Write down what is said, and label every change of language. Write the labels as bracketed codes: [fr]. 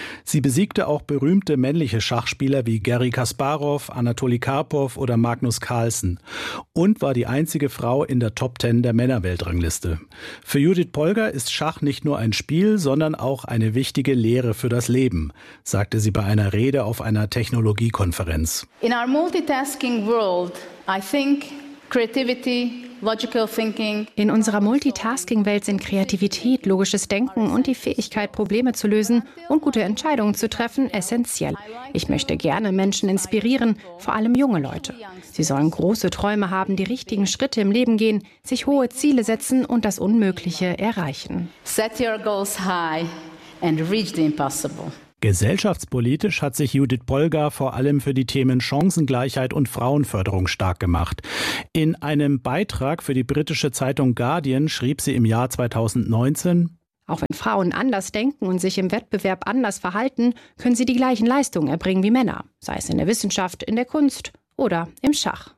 [de] Sie besiegte auch berühmte männliche Schachspieler wie Garry Kasparov, Anatoly Karpov oder Magnus Carlsen und war die einzige Frau in der Top 10 der Männerweltrangliste. Für Judit Polgár ist Schach nicht nur ein Spiel, sondern auch eine wichtige Lehre für das Leben, sagte sie bei einer Rede auf einer Technologiekonferenz. [en] In our multitasking world, I think creativity, logical thinking. [de] In unserer Multitasking-Welt sind Kreativität, logisches Denken und die Fähigkeit, Probleme zu lösen und gute Entscheidungen zu treffen, essentiell. Ich möchte gerne Menschen inspirieren, vor allem junge Leute. Sie sollen große Träume haben, die richtigen Schritte im Leben gehen, sich hohe Ziele setzen und das Unmögliche erreichen. [en] Set your goals high and reach the impossible. [de] Gesellschaftspolitisch hat sich Judit Polgár vor allem für die Themen Chancengleichheit und Frauenförderung stark gemacht. In einem Beitrag für die britische Zeitung Guardian schrieb sie im Jahr 2019: Auch wenn Frauen anders denken und sich im Wettbewerb anders verhalten, können sie die gleichen Leistungen erbringen wie Männer, sei es in der Wissenschaft, in der Kunst oder im Schach.